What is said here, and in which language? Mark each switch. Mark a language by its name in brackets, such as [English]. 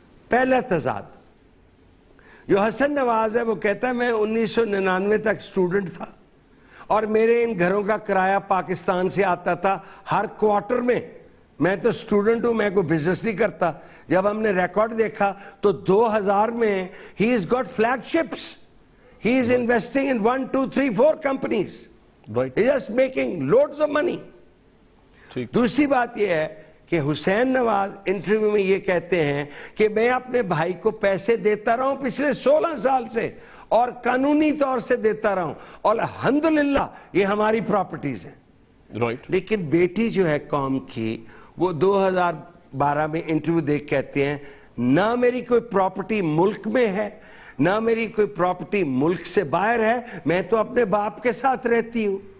[Urdu] پہلا تضاد, جو حسن نواز ہے وہ کہتا ہے میں 1999 تک سٹوڈنٹ تھا اور میرے ان گھروں کا کرایہ پاکستان سے آتا تھا ہر کوارٹر میں. میں تو سٹوڈنٹ ہوں, میں کوئی بزنس نہیں کرتا. جب ہم نے ریکارڈ دیکھا تو 2000 میں [English] he has got flagships. He is investing in 1, 2, 3, 4 companies. Right. He is just making loads of money. [Urdu] دوسری بات یہ ہے کہ حسین نواز انٹرویو میں یہ کہتے ہیں کہ میں اپنے بھائی کو پیسے دیتا رہا ہوں پچھلے 16 سال سے, اور قانونی طور سے دیتا رہا ہوں, اور الحمدللہ یہ ہماری پراپرٹیز ہیں. [English] Right. [Urdu] لیکن بیٹی جو ہے قوم کی, وہ 2012 میں انٹرویو دیکھ کہتے ہیں نہ میری کوئی پراپرٹی ملک میں ہے, نہ میری کوئی پراپرٹی ملک سے باہر ہے, میں تو اپنے باپ کے ساتھ رہتی ہوں.